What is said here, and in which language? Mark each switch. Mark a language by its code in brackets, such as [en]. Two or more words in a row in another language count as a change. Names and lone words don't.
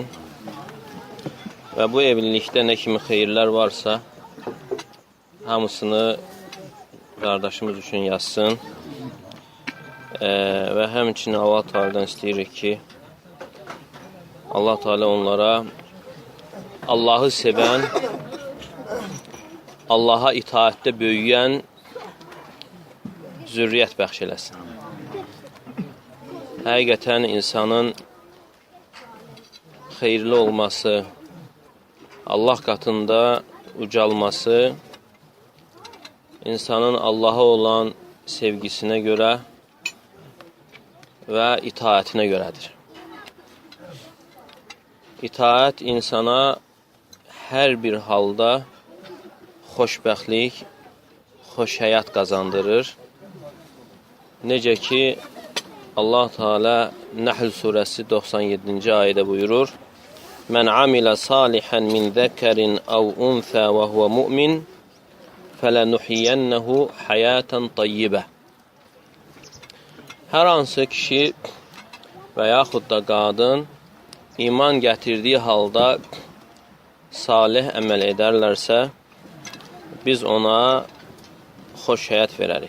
[tr] Ve bu evlilikte ne kimi hayırlar varsa hamısını kardeşimiz için yazsın. [az] Ve həmçinin Allah Teala'dan isteyirik ki Allah Teala onlara Allah'ı seven, Allah'a itaatdə böyüyen zürriyyət bəxş eləsin. Həqiqətən insanın xeyirli olması, Allah katında ucalması, insanın Allah'a olan [tr] sevgisine göre ve itaatine göredir. [az] İtaat insana her bir halda xoşbəxtlik, xoş həyat qazandırır. Necə ki Allah Teala Nahl suresi 97. ayədə buyurur: [ar] "من عمل صالحا من ذكر أو أنثى وهو مؤمن فلنحيينه حياة طيبة." [az] Hər hansı kişi və yaxud da qadın iman gətirdiyi halda salih əməl edərlərsə, biz ona xoş həyat verərik.